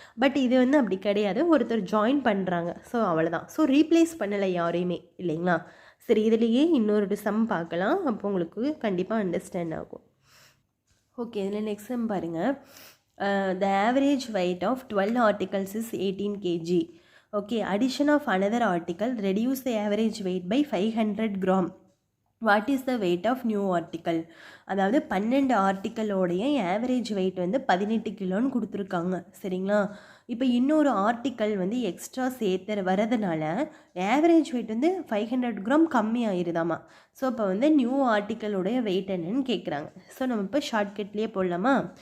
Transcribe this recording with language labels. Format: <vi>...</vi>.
<ta>But இது வந்து அப்படி கிடையாது. ஒருத்தர் ஜாயின் பண்ணுறாங்க. ஸோ அவ்வளோதான். ஸோ ரீப்ளேஸ் பண்ணலை யாரையுமே இல்லைங்களா? சரி, இதுலேயே இன்னொரு சம் பார்க்கலாம். அப்போ உங்களுக்கு கண்டிப்பாக அண்டர்ஸ்டாண்ட் ஆகும். ஓகே, இதில் நெக்ஸ்ட் சம் பாருங்கள்.</ta> <en>The average weight of 12 articles is 18 kg. Okay, addition of another article reduce the average weight by 500 gram. What is the weight of new article?</en> <ta>அதாவது 12 ஆர்டிக்கலோடைய ஆவரேஜ் வெயிட் வந்து 18 கிலோன்னு கொடுத்துருக்காங்க. சரிங்களா? இப்போ இன்னொரு article வந்து extra சேர்த்து வரதுனால ஆவரேஜ் வெயிட் வந்து 500 கிராம் கம்மி ஆயிருதாமா. ஸோ இப்போ வந்து நியூ ஆர்டிக்கலோடைய வெயிட் என்னன்னு கேட்குறாங்க. ஸோ நம்ம இப்போ ஷார்ட்கட்லேயே போடலாமா?</ta>